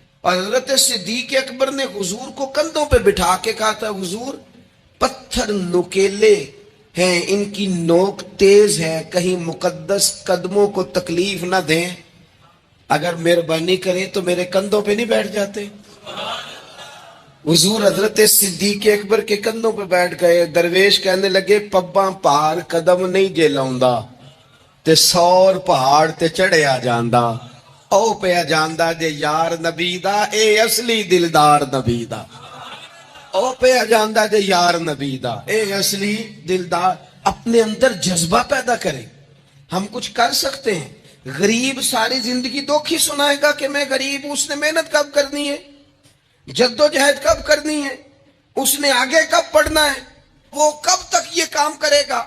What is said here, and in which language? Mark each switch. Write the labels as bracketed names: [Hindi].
[Urdu] اور حضرت صدیق اکبر نے حضور کو کندھوں پہ بٹھا کے کہا تھا حضور پتھر نکیلے ہیں, ان کی نوک تیز ہے, کہیں مقدس قدموں کو تکلیف نہ دیں, اگر مہربانی کریں تو میرے کندھوں پہ نہیں بیٹھ جاتے. حضور حضرت صدیق اکبر کے کندھوں پہ بیٹھ گئے. [Punjabi] درویش کہنے لگے پباں پہاڑ قدم نہیں جے لاؤندا تے 100 پہاڑ تے چڑھیا جاندا, او پیا جاندا جے یار نبی دا, اے اصلی دلدار نبی دا, او پیا جاندا جے یار نبی دا, اے اصلی دلدار. [Urdu] اپنے اندر جذبہ پیدا کریں. ہم کچھ کر سکتے ہیں. غریب ساری زندگی دکھ ہی سنائے گا کہ میں غریب ہوں. اس نے محنت کب کرنی ہے, جد و جہد کب کرنی ہے, اس نے آگے کب پڑھنا ہے, وہ کب تک یہ کام کرے گا.